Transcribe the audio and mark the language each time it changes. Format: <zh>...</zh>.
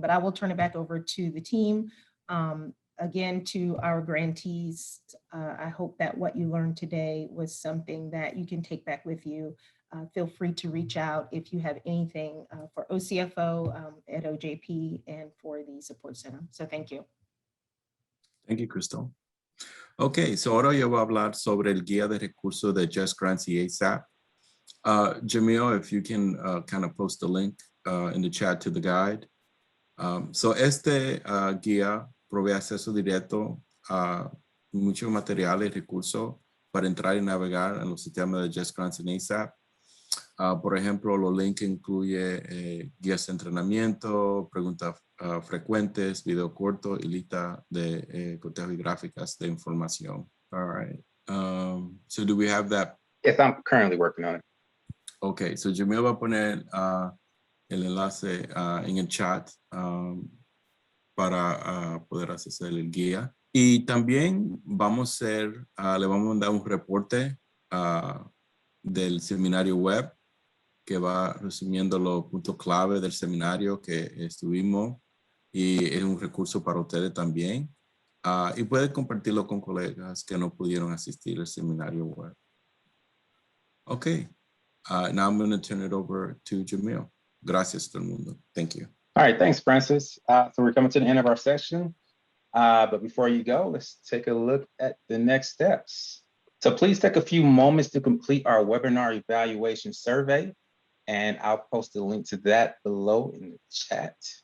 <en>But I will turn it back over to the team. Again, to our grantees, I hope that what you learned today was something that you can take back with you. Feel free to reach out if you have anything for OCFO at OJP and for the support center. So thank you. Thank you, Crystal.</en> <es>Okay, so ahora yo voy a hablar sobre el guía de recursos de JustGrants y ASAP.</es> <en>Jamil, if you can kind of post the link in the chat to the guide.</en> <es>So este guía provee acceso directo a muchos materiales y recursos para entrar y navegar en los sistemas de JustGrants y ASAP. Por ejemplo, los links incluye guías de entrenamiento, preguntas frecuentes, video corto y lista de cotejo y gráficas de información.</es> <en>All right. So do we have that? Yes, I'm currently working on it.</en> <es>Okay, so Jamil va a poner el enlace en el chat para poder acceder al guía. Y también vamos a hacer, le vamos a mandar un reporte del seminario web que va resumiendo los puntos clave del seminario que estuvimos y es un recurso para ustedes también. Y puede compartirlo con colegas que no pudieron asistir al seminario web.</es> <en>Okay, now I'm going to turn it over to Jamil.</en> <es>Gracias todo el mundo.</es> <en>Thank you. All right, thanks, Francis. So we're coming to the end of our session. But before you go, let's take a look at the next steps. So please take a few moments to complete our webinar evaluation survey, and I'll post a link to that below in the chat.</en>